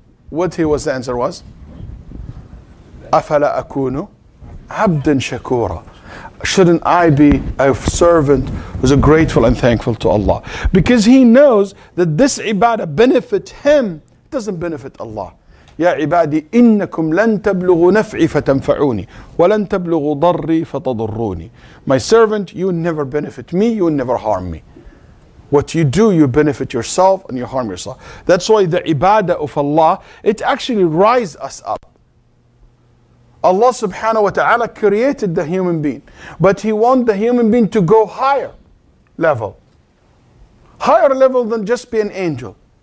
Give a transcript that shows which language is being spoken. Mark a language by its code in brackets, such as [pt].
[en] What his answer was? [ar] أَفَلَا أَكُونُ عَبْدًا شَكُورًا. [en] Shouldn't I be a servant who's grateful and thankful to Allah? Because he knows that this ibadah benefits him, it doesn't benefit Allah. [ar] يا عبادي إنكم لن تبلغوا نفعي فتنفعوني ولن تبلغوا ضري فتضروني. [en] My servant, you never benefit me, you never harm me. What you do, you benefit yourself and you harm yourself. That's why the ibadah of Allah, it actually rises us up. Allah subhanahu wa ta'ala created the human being, but He wants the human being to go higher level than just be an angel.